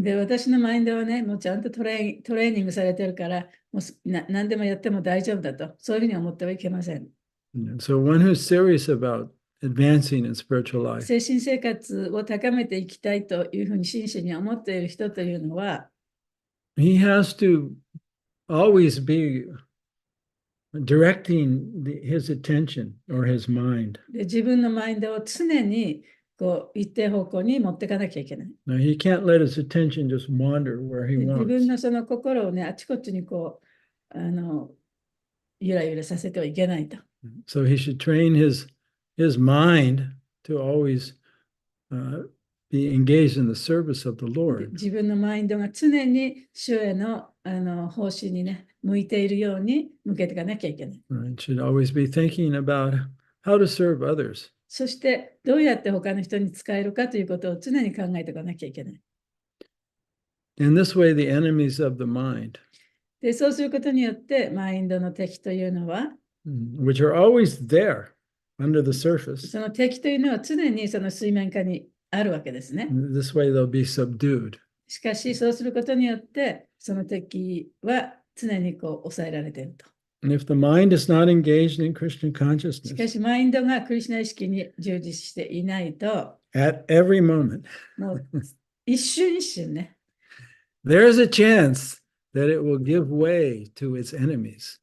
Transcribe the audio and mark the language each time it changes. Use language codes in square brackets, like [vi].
[ja] で、私のマインドはね、もうちゃんとトレーニングされてるから、もう何でもやっても大丈夫だと、そういうふうに思ってはいけません。 [en] So one who's serious about advancing in spiritual life, [ja] 精神生活を高めていきたいというふうに真摯に思っている人というのは、 [en] he has to always be directing his attention or his mind. [ja] で自分のマインドを常にこう一定方向に持っていかなきゃいけない。 [en] Now he can't let his attention just wander where he [ja] で自分 [en] wants. [ja] のその心をね、あちこちにこう、ゆらゆらさせてはいけないと。 [en] So he should train his mind to always be engaged in the service of the [ja] で [en] Lord. [ja] 自分のマインドが常に主への、方針にね、向いているように向けていかなきゃいけない。 [en] Right? Should always be thinking about how to serve others. [ja] そしてどうやって他の人に使えるかということを常に考えていかなきゃいけない。 [en] In this way, the enemies of the mind, [ja] で、そうすることによってマインドの敵というのは、 [en] which are always there under the surface, [ja] その敵というのは常にその水面下にあるわけですね。 [en] this way they'll be subdued. [ja] しかし、そうすることによって、その敵は常にこう抑えられていると。 [en] And if the mind is not engaged in Christian [ja] しか [en] consciousness [ja] し、マインドがクリシュナ意識に従事していないと、 [en] at every moment, [ja] もう一瞬一瞬ね、 [en] there's a chance that it will give way to its enemies.